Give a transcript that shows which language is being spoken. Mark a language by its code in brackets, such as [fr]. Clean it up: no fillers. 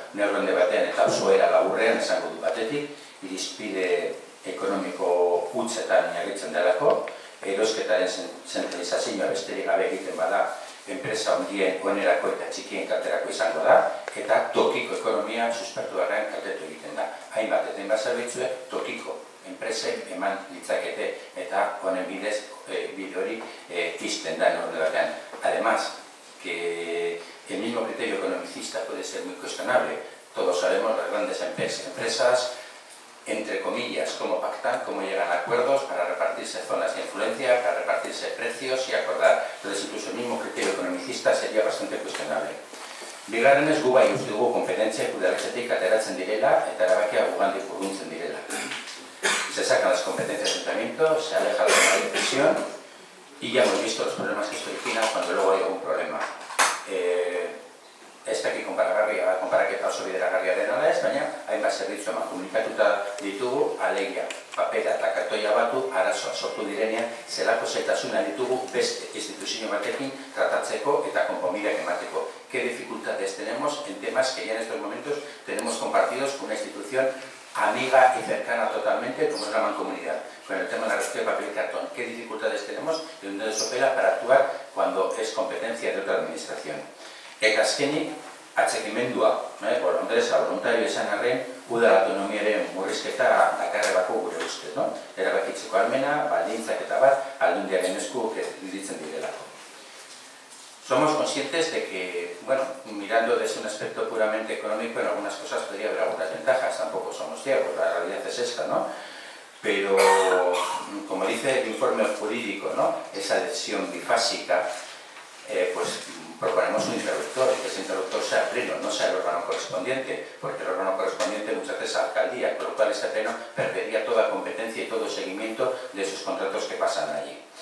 [eu] Neurronde batean eta osoera laburrean esango du batetik, irizpide ekonomiko hutsetan oinarritzen delako, erosketaren zentralizazioa besterik gabe egiten bada, enpresa handien onerako eta txikien kalterako izango da, eta tokiko ekonomia suspertuaren kaltetu egiten da. Hainbat eta hainbat zerbitzuek tokiko enpresek eman litzakete eta honen bidez bide hori izten da neurri batean. [es] Además, que el mismo criterio economicista puede ser muy cuestionable. Todos sabemos las grandes empresas, entre comillas, cómo pactan, cómo llegan a acuerdos para repartirse zonas de influencia, para repartirse precios y acordar. Entonces, incluso el mismo criterio economicista sería bastante cuestionable. [eu] Bigarrenez, gu bai uste dugu kompetentziak udaletxetik ateratzen direla eta erabakia gugandik urruntzen direla. [es] Se sacan las competencias del ayuntamiento, se aleja la decisión y ya hemos visto los problemas que esto origina cuando luego hay algún problema. [eu] Ez dakit konparaketa oso bideragarria dena da ez, baina hainbat zerbitzu eman komunikatuta ditugu, alegia, papera eta kartoia batu, arazoa sortu direnean, zelako zaitasuna ditugu beste instituzio batekin tratatzeko eta konponbideak emateko. [es] ¿Qué dificultades tenemos en temas que ya en estos momentos tenemos compartidos con una institución a amiga y cercana totalmente, como es la mancomunidad, con el tema de la recogida de papel y cartón. ¿Qué dificultades tenemos en Unión de Sopela para actuar cuando es competencia de otra administración? [eu] Azkenik, atxekimendua, bolondresa, voluntario esan arren, udal autonomiaren murrizketa dakarrelako gure ustez, no? Erabakitzeko almena, baldintzak eta bat, aldundiaren esku gelditzen direlako. [es] Somos conscientes de que, bueno, mirando desde un aspecto puramente económico, en algunas cosas podría haber algunas ventajas, tampoco somos ciegos, la realidad es esta, ¿no? Pero, como dice el informe jurídico, ¿no? Esa decisión bifásica, pues proponemos un interruptor, que ese interruptor sea pleno, no sea el órgano correspondiente, porque el órgano correspondiente muchas veces es la alcaldía, con lo cual ese pleno perdería toda competencia y todo seguimiento de esos contratos que pasan allí.